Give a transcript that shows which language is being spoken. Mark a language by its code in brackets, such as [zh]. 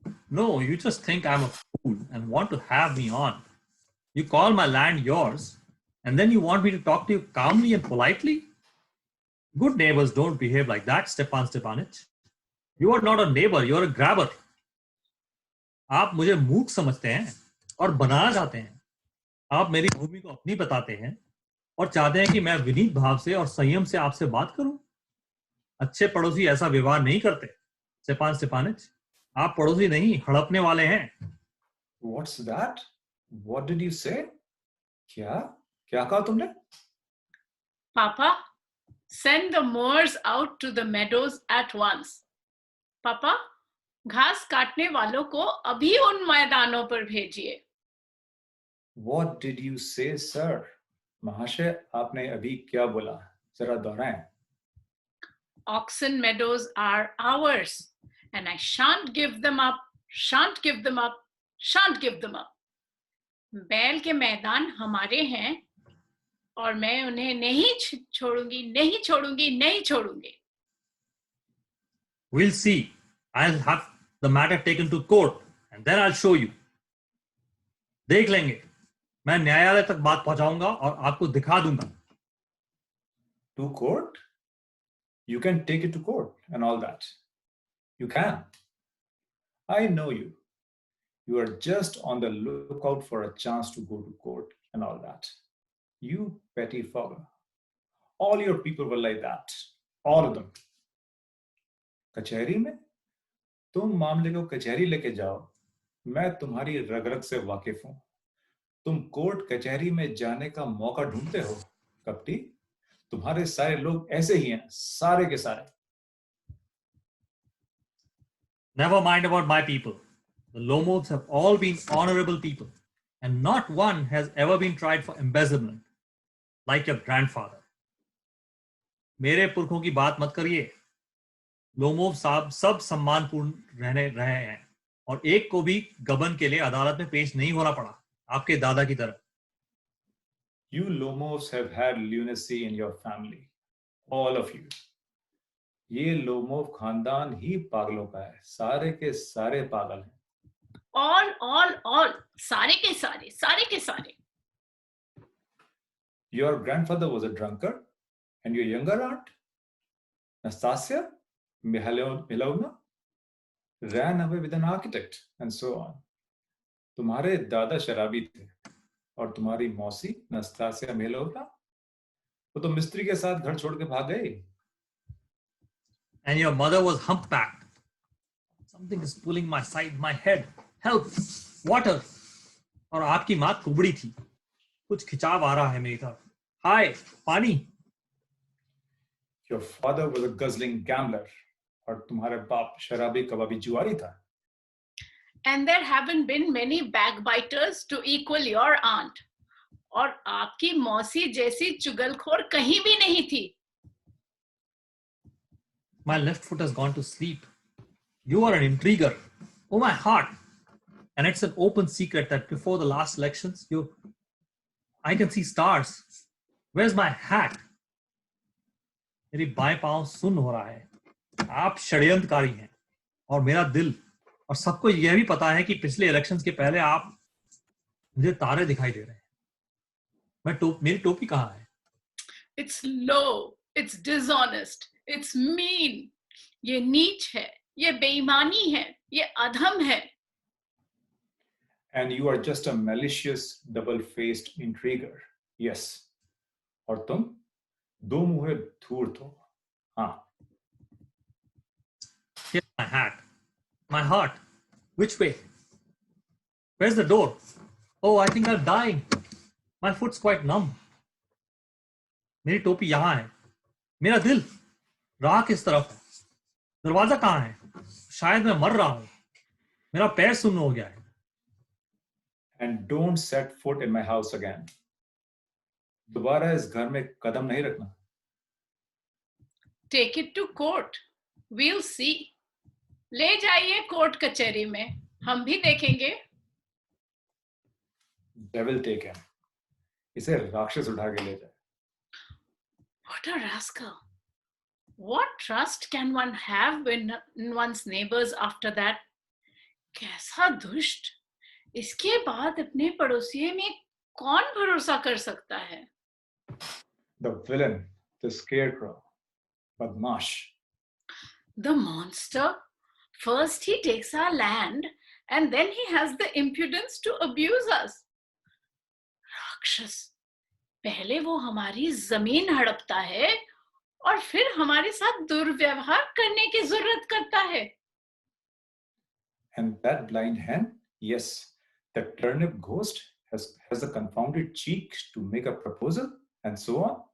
[en] No, you just think I'm a fool and want to have me on. You call my land yours, and then you want me to talk to you calmly and politely? Good neighbors don't behave like that, Stepan Stepanich. You are not a neighbor, you are a grabber. [hi] आप मुझे मूर्ख समझते हैं और बनाना चाहते हैं। आप मेरी भूमि को अपनी बताते हैं और चाहते हैं कि मैं विनीत भाव से और संयम से आपसे बात करूं। अच्छे पड़ोसी ऐसा व्यवहार नहीं करते, स्टेपान स्टेपानिच। आप पड़ोसी नहीं, हड़पने वाले हैं। [en] What's that? What did you say? [hi] क्या कहा तुमने? [en] Papa, send the mowers out to the meadows at once. [hi] पापा, घास काटने वालों को अभी उन मैदानों पर भेजिए। [en] What did you say, sir? [hi] महाशय, आपने अभी क्या बोला? जरा दोहराएं। [en] Oxen meadows are ours, and I shan't give them up, shan't give them up, shan't give them up. [hi] बैल के मैदान हमारे हैं और मैं उन्हें नहीं छोड़ूंगी, नहीं छोड़ूंगी, नहीं छोड़ूंगी। [en] We'll see. I'll have the matter taken to court and then I'll show you. [hi] देख लेंगे। मैं न्यायालय तक बात पहुंचाऊंगा और आपको दिखा दूंगा। [en] To court? You can take it to court and all that. You can. I know you. You are just on the lookout for a chance to go to court and all that. You petty fogger. All your people were like that. All of them. [hi] कचहरी में? तुम मामले को कचहरी लेके जाओ। मैं तुम्हारी रग-रग से वाकिफ हूं। तुम कोर्ट कचहरी में जाने का मौका ढूंढते हो, कपटी। तुम्हारे सारे लोग ऐसे ही हैं, सारे के सारे। [en] Never mind about my people. The Lomovs have all been honorable people, and not one has ever been tried for embezzlement, like your grandfather. [hi] मेरे पुरखों की बात मत करिए। लोमोव साहब सब सम्मानपूर्ण रहे हैं और एक को भी गबन के लिए अदालत में पेश नहीं होना पड़ा, आपके दादा की तरह। [en] You Lomovs have had lunacy in your family, all of you. [hi] ये लोमोव खानदान ही पागलों का है, सारे के सारे पागल हैं। [en] all, [hi] सारे के सारे। [en] Your grandfather was a drunkard, and your younger aunt, Nastasia, Mihalovna ran away with an architect and so on. [hi] तुम्हारे दादा शराबी थे और तुम्हारी मौसी नस्तासिया मिहाइलोवना वो तो मिस्त्री के साथ घर छोड़ के भाग गई. [en] And your mother was humpbacked. Something is pulling my side, my head. Help! Water! [hi] और आपकी माँ कुबड़ी थी. कुछ खिंचाव आ रहा है मेरी तरफ. Hi, पानी. [en] Your father was a guzzling gambler [hi] और तुम्हारे बाप शराबी कबाबी जुआरी था. [en] And there haven't been many backbiters to equal your aunt. [hi] और आपकी मौसी जैसी चुगलखोर कहीं भी नहीं थी. [en] My left foot has gone to sleep. You are an intriguer. Oh, my heart. And it's an open secret that before the last elections, I can see stars. Where's my hat? [hi] मेरी बाएं पांव सुन्न हो रहा है. आप षड्यंत्रकारी हैं और मेरा दिल और सबको यह भी पता है कि पिछले इलेक्शंस के पहले आप मुझे तारे दिखाई दे रहे हैं. मेरी टोपी कहाँ है? [en] It's low. It's dishonest. It's mean. [hi] ये नीच है. ये बेईमानी है. ये अधम है. [en] And you are just a malicious, double-faced intriguer. Yes. [hi] और तुम दो मुहे धूर्त हो. हाँ. [en] Here's my hat. My heart. Which way? Where's the door? Oh, I think I'm dying. My foot's quite numb. [hi] मेरी टोपी यहाँ है. मेरा दिल राह किस तरफ है? दरवाजा कहाँ है? शायद मैं मर रहा हूँ. मेरा पैर सुन्न हो गया है. [en] And don't set foot in my house again. [hi] दोबारा इस घर में कदम नहीं रखना. [en] Take it to court. We'll see. [hi] ले जाइए कोर्ट कचहरी में. हम भी देखेंगे. [en] Devil take him. [hi] इसे राक्षस उठा के ले जाए. [en] What a rascal. What trust can one have when one's neighbors after that? [hi] कैसा दुष्ट. इसके बाद अपने पड़ोसियों में कौन भरोसा कर सकता है? [en] The villain, the scarecrow, badmash. The monster. First he takes our land and then he has the impudence to abuse us. [hi] राक्षस. पहले वो हमारी जमीन हड़पता है और फिर हमारे साथ दुर्व्यवहार करने की जरूरत करता है. [en] And that blind hen, yes, the turnip ghost has the confounded cheek to make a proposal and so on.